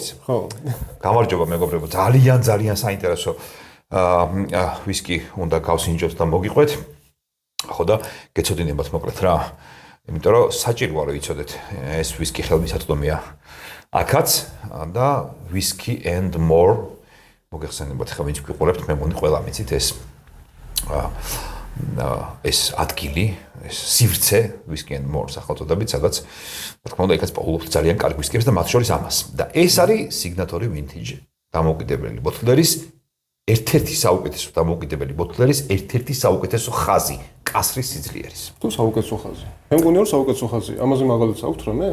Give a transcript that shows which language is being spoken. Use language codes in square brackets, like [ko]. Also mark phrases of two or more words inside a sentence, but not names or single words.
[ka] ხო. გამარჯობა მეგობრებო, ძალიან საინტერესო ვისკი უნდა გავსინჯოთ და მოგიყვეთ. ხო და გეცოდინებათ მოკლედ რა. იმიტომ რომ საჭიროა რომ იცოდეთ ეს ვისკი ხელმისაწვდომია აქაც და whisky and more მოგეხსენებათ ხა ვინც გიყურებთ მე მგონი ყველა მიცით ეს ადგილი ეს სივრცე whisky and more სახელწოდებით სადაც რა თქმა უნდა იქაც პაულობს ძალიან კარგი ვისკიებს და მათ შორის ამას და ეს არის signatory vintage დამოუკიდებელი ბოთლერის ერთ-ერთი საუკეთესო დამოუკიდებელი ბოთლერის ერთ-ერთი საუკეთესო ხაზი კასრის სიძლიერის. თუ საუკეთესო ხაზი. მე მგონი რომ საუკეთესო ხაზი. ამაზე მაგალითს აქვთ რამე?